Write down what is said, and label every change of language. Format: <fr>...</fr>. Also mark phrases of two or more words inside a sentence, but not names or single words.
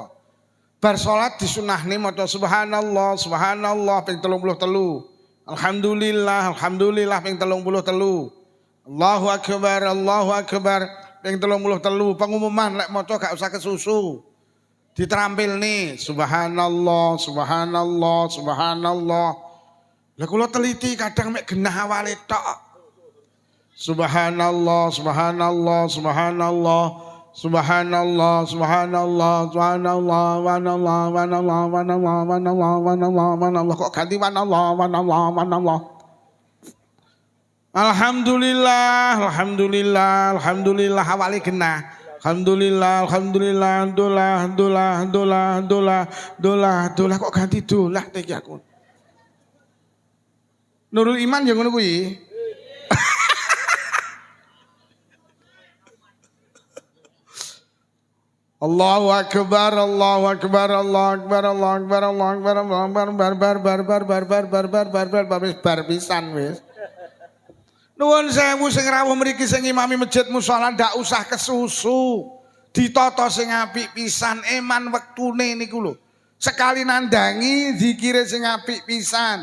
<jv>Bar salat disunahne maca</jv> <ar>سبحان الله، سبحان الله</ar> <jv>ping 33.</jv> <ar>الحمد لله، الحمد لله ping 33. الله أكبر ping 33.</ar> <jv>Pengumuman lek maca gak usah kesusu. Diterampil nih</jv> <ar>سبحان الله، سبحان الله، سبحان الله.</ar> <jv>Lah kula teliti kadang mek genah awale tok.</jv> <ar>سبحان الله، سبحان الله، سبحان الله، سبحان الله، سبحان الله، سبحان الله, wanallah, wanallah, wanallah, wanallah, wanallah, wanallah.</ar> <jv>Kok ganti wanallah, wanallah, wanallah.</jv> <ar>الحمد لله، الحمد لله، الحمد لله</ar> <jv>awali genah.</jv> <ar>الحمد لله، الحمد لله,</ar> <jv>dolah, kok ganti dolah iki aku. Nurul Iman ya ngono kuwi.</jv> <ar>الله أكبر، الله أكبر، الله أكبر، الله أكبر، الله أكبر,</ar> <jv>bar pisan wis. Nuwun sewu sing rawuh mriki sing imami masjid musala ndak usah kesusu. Ditata sing apik pisan eman wektune niku lho. Sekali nandangi zikire sing apik pisan.</jv>